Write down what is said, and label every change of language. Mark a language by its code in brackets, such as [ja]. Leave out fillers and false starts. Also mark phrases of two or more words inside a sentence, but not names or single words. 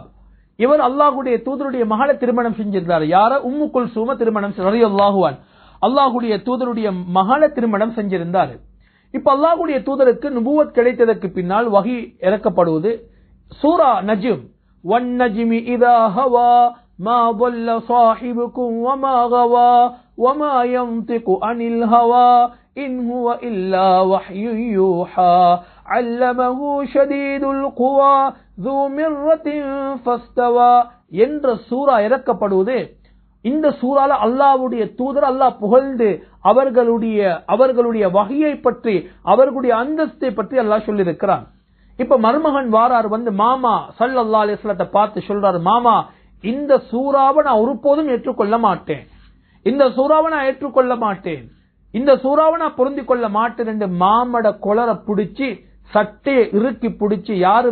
[ta] இவர் அல்லாஹ்வுடைய தூதருடைய மகளை திருமணம் செஞ்சிருந்தார். யார? உம்மு குல்சூம திருமணம் [ar] رضي الله عنها. [ta] அல்லாஹ்வுடைய தூதருடைய மகளை திருமணம் செஞ்சிருந்தார். இப்ப அல்லாஹ்வுடைய தூதருக்கு நுபுவத் கிடைத்ததற்கு பின்னால் வஹி இறக்கப்படுவது சூரா நஜ்ம். [ar] والنجم إذا هوى ما ضل صاحبكم وما غوى وما ينطق عن الهوى إن هو إلا وحي يوحى علمه شديد القوى ذو مرة فاستوى [ta] என்ற சூரா இறக்கப்படுவது. இந்த சூறால அல்லாஹ்வுடைய தூதர் அல்லாஹ் புகழ்ந்து அவர்களுடைய வஹியை பற்றி, அவர்களுடைய அந்தஸ்தை பற்றி அல்லாஹ் சொல்லி இருக்கிறான். இப்ப மருமகன் வாரார், வந்து மாமா [ar] صلى الله عليه [ta] வஸல்லத்தை பார்த்து சொல்றாரு, மாமா இந்த சூறாவை நான் ஒருபோதும் ஏற்றுக்கொள்ள மாட்டேன், இந்த சூறாவை நான் ஏற்றுக்கொள்ள மாட்டேன், இந்த சூறாவை நான் பொருந்திக் கொள்ள மாட்டேன் என்று மாமட கொலரை பிடிச்சி சட்டையை இறுக்கி பிடிச்சி, யாரு?